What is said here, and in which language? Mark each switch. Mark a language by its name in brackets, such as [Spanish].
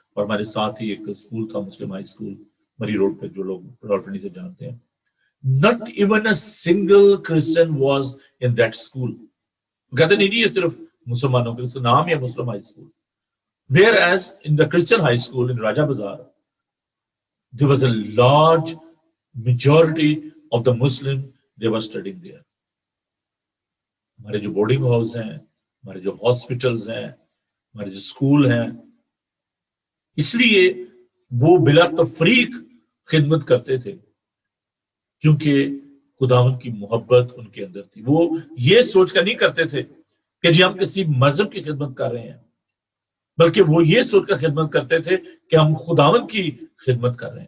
[Urdu] اور ہمارے ساتھ ہی ایک اسکول تھا, مسلم ہائی اسکول, مری روڈ پہ, جو لوگ راول پنڈی سے جانتے ہیں. [English] Not even a single Christian was in that school. [Urdu] کہتے نہیں یہ صرف مسلمانوں کے, اس کا نام ہے مسلم high school. [English] Whereas in the Christian high school in Raja Bazar, there was a large majority of the Muslim, they were studying there. [Urdu] ہمارے جو بورڈنگ ہاؤس ہیں, ہمارے جو ہاسپٹلز ہیں, ہمارے جو اسکول ہیں, اس لیے وہ بلا تفریق خدمت کرتے تھے. کیونکہ خداوند کی محبت ان کے اندر تھی. وہ یہ سوچ کر نہیں کرتے تھے کہ جی ہم کسی مذہب کی خدمت کر رہے ہیں، بلکہ وہ یہ سوچ کر خدمت کرتے تھے کہ ہم خداوند کی خدمت کر رہے ہیں.